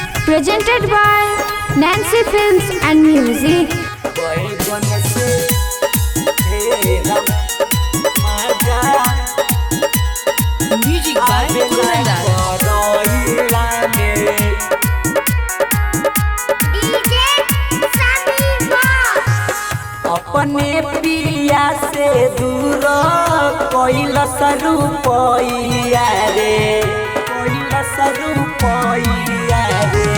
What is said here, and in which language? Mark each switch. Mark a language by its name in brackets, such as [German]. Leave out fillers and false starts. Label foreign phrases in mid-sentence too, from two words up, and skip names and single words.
[English] presented by Nancy Films and Music. Music by Kunandar. [Bhojpuri] अपने पिया से दूर कोइल सरूपैया रे, कोइल सरूपैया रे।